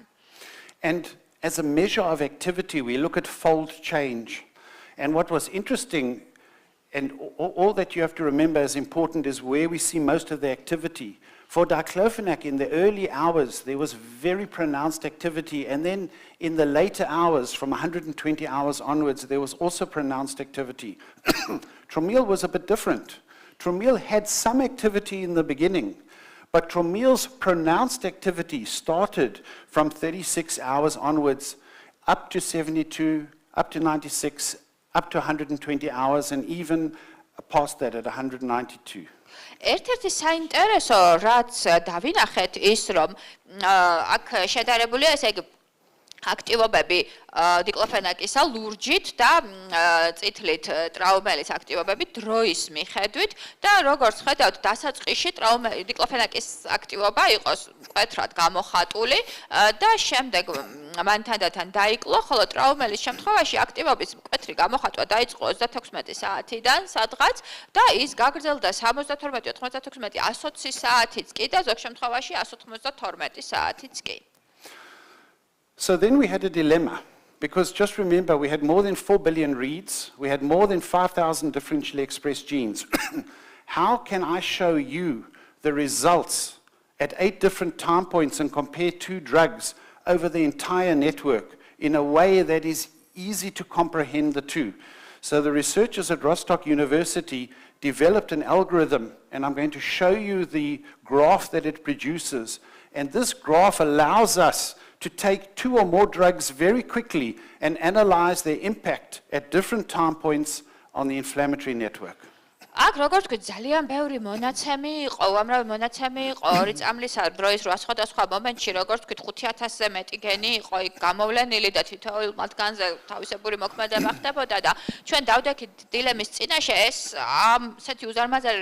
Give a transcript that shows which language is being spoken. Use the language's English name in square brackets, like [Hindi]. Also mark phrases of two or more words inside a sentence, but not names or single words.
[English] And as a measure of activity, we look at fold change. And what was interesting, and all that you have to remember as important, is where we see most of the activity. For diclofenac, in the early hours, there was very pronounced activity. And then in the later hours, from 120 hours onwards, there was also pronounced activity. Tromel was a bit different. Tromel had some activity in the beginning, but tromel's pronounced activity started from 36 hours onwards, up to 72, up to 96, up to 120 hours, and even past that at 192. [Georgian] ერთ-ერთი საინტერესო, რაც დავინახეთ, ის რომ აქ შედარებულია, ესე იგი აქტივობები დიკლოფენაკისა ლურჯით და წითლით ტრაუმელის აქტივობები დროის მიხედვით და როგორც ხედავთ, დასაწყისში დიკლოფენაკის აქტივობა იყოს მკვეთრად გამოხატული და შემდეგ მან თანდათან დაიკლო, ხოლო ტრაუმელის შემთხვევაში აქტივობის მკვეთრი გამოხატვა დაიწყო 36 საათიდან სადღაც და ის გაგრძელდა 72, 96, 120 საათიც კი და ზოგ შემთხვევაში 192 საათიც კი. [English] So then we had a dilemma, because just remember, we had more than 4 billion reads, we had more than 5,000 differentially expressed genes. How can I show you the results at 8 different time points and compare 2 drugs over the entire network in a way that is easy to comprehend the two? So the researchers at Rostock University developed an algorithm, and I'm going to show you the graph that it produces. And this graph allows us to take 2 or more drugs very quickly and analyze their impact at different time points on the inflammatory network. [Georgian] აქ როგორც თქვი ძალიან ბევრი მონაცემი იყო, უამრავი მონაცემი იყო, 2 წამლის დროის სხვადასხვა მომენტში, როგორც თქვი 5000-ზე მეტი გენი იყო იქ გამოვლენილი და თითოეულ მათგანზე თავისებური მოქმედება ხდებოდა და ჩვენ დავდექით დილემის წინაშე ეს ასეთი უზარმაზარი